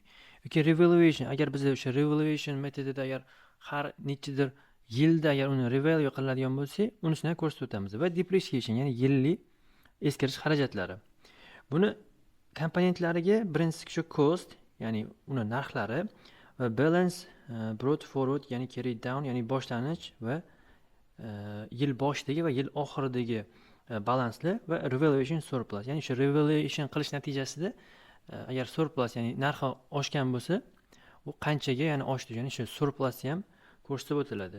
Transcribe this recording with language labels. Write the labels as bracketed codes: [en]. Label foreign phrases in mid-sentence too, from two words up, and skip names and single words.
[uz] Yoki revaluation, agar biz o'sha revaluation metodida agar har nechadir yilda agar uni revalue qiladigan bo'lsa, unisini ham ko'rsatib o'tamiz. Va depreciation, ya'ni yillik eskirish xarajatlari. Buni komponentlariga birinchisi shu cost, ya'ni uni narxlari va [en] balance brought forward, [uz] ya'ni [en] carried down, [uz] ya'ni boshlanish va yil boshidagi va yil oxiridagi balansli va [en] revaluation surplus, [uz] ya'ni shu revaluation qilish natijasida agar surplus, ya'ni narxi oshgan bo'lsa, u qanchaga ya'ni oshdi, ya'ni shu surplusni ham ko'rsatib o'tiladi.